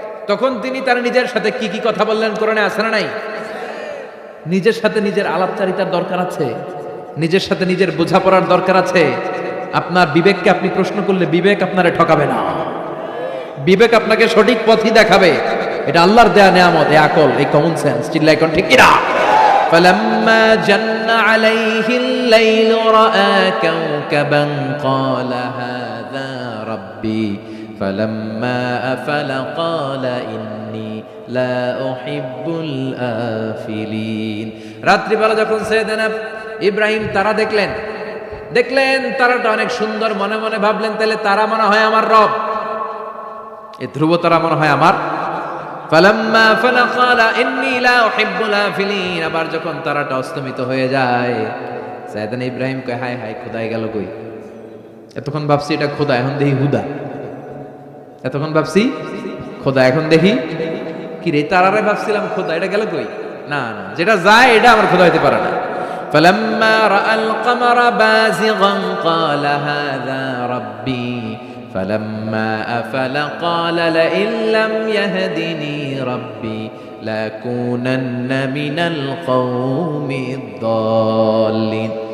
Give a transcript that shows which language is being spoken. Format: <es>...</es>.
<bn>তখন তিনি তার নিজের সাথে কি কি কথা বললেন, কোরআনে আছে না নাই? নিজের সাথে নিজের আলাপচারিতার দরকার আছে, নিজের সাথে নিজের বোঝাপড়ার দরকার আছে। আপনার বিবেককে আপনি প্রশ্ন করলে বিবেক আপনারে ঠকাবে না, বিবেক আপনাকে সঠিক পথই দেখাবে। এটা আল্লাহর দেয়া নিয়ামত, এই আকল, এই কমন সেন্স। চিল্লায় কোন ঠিক কিনা?</bn> <ar>فلما جن عليه الليل رأى كوكبا قال هذا ربي فلما أفل قال إني لا أحب الآفلين।</ar> <bn>রাত্রিবেলা যখন সাইয়েদনা ইব্রাহিম তারা দেখলেন তারাটা অনেক সুন্দর, মনে মনে ভাবলেন তাহলে তারা মনে হয় আমার রব, এই ধ্রুব তারা মনে হয় আমার।</bn> <ar>ফালাম্মা আফালা ক্বালা ইন্নী লা উহিব্বুল আফিলিন।</ar> <bn>আবার যখন তারাটা অস্তমিত হয়ে যায়, সাইয়েদনা ইব্রাহিম কয় হায় হায়, খোদাই গেল কই? এতক্ষণ ভাবছি এটা খোদা, এখন দেখি হুদা। এতক্ষণ ভাবছি খোদা, এখন দেখি কি রে, তারারে ভাবছিলাম খোদা, এটা গেল কই? না না, যেটা যায় এটা আমার খোদা হইতে পারে না।</bn> <ar>ফালাম্মা রাআল কামারা বাযিগান ক্বালা হাযা রাব্বি فلما أفل قال لئن لم يهدني ربي لأكونن من القوم الضالين।</ar>